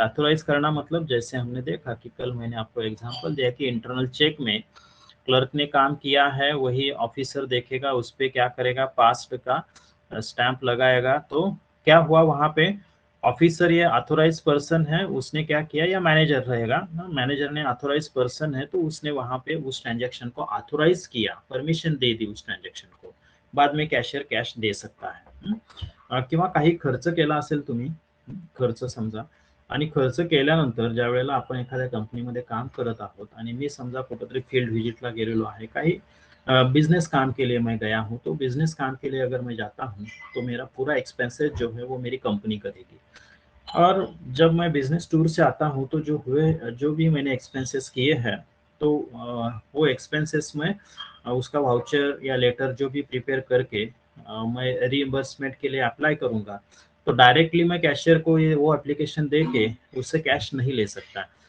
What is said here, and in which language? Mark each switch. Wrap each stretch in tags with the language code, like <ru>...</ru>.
<hi>Authorise करना मतलब जैसे हमने देखा कि कल मैंने आपको एग्जांपल दिया कि इंटरनल चेक में क्लर्क ने काम किया है, वही ऑफिसर देखेगा, उस पे क्या करेगा, पास्ट का स्टैंप लगाएगा। तो क्या हुआ वहां पे, ऑफिसर ये ऑथोराइज पर्सन है, उसने क्या किया, या मैनेजर रहेगा, मैनेजर ने ऑथोराइज पर्सन है तो उसने वहां पे उस ट्रांजैक्शन को ऑथोराइज किया, परमिशन दे दी उस ट्रान्झॅक्शन को, बाद में कॅशियर कॅश दे सकता है.</hi> <mr>किंवा काही खर्च केला असेल तुम्ही, खर्च समजा, आणि खर्च केल्यानंतर ज्या वेळेला आपण एखाद्या कंपनीमध्ये काम करत आहोत आणि मी समजा कुठेतरी फील्ड व्हिजिटला गेलेलो आहे, काही</mr> <hi>बिजनेस काम के लिए मैं गया हूँ, तो बिजनेस काम के लिए अगर मैं जाता हूँ तो मेरा पूरा एक्सपेंसेस जो है वो मेरी कंपनी करेगी. और जब मैं बिजनेस टूर से आता हूँ तो जो भी मैंने एक्सपेंसेस किए हैं, तो वो एक्सपेंसेस में उसका वाउचर या लेटर जो भी प्रिपेयर करके मैं रीइंबर्समेंट के लिए अप्लाई करूंगा, तो डायरेक्टली मैं कैशियर को ये वो एप्लीकेशन दे के उससे कॅश नहीं ले सकता.</hi>